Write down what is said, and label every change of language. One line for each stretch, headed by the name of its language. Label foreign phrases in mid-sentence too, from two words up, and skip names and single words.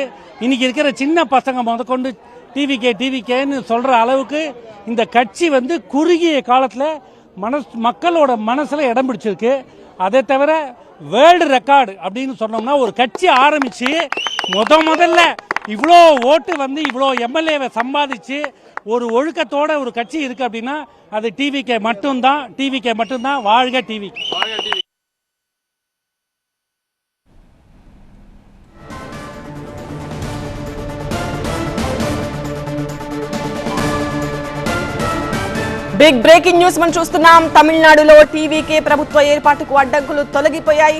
Tamil: இன்னைக்கு இருக்கிற சின்ன பசங்க முதற்கொண்டு டிவிகேன்னு சொல்ற அளவுக்கு இந்த கட்சி குறுகிய காலத்தில் மக்களோட மனசுல இடம் பிடிச்சிருக்கு. அதை தவிர
English: world record
Tamil: அப்படின்னு சொன்னோம்னா ஒரு கட்சி ஆரம்பிச்சு முதல்ல இவ்வளோ ஓட்டு இவ்வளோ எம்எல்ஏவை சம்பாதிச்சு ஒரு ஒழுக்கத்தோட ஒரு கட்சி இருக்கு அப்படின்னா அது டிவிகே மட்டும்தான். வாழ்க டிவி.
English: big breaking news
Telugu: మనం చూస్తున్నాం. తమిళనాడులో టీవీకే ప్రభుత్వ ఏర్పాటుకు అడ్డంకులు తొలగిపోయాయి.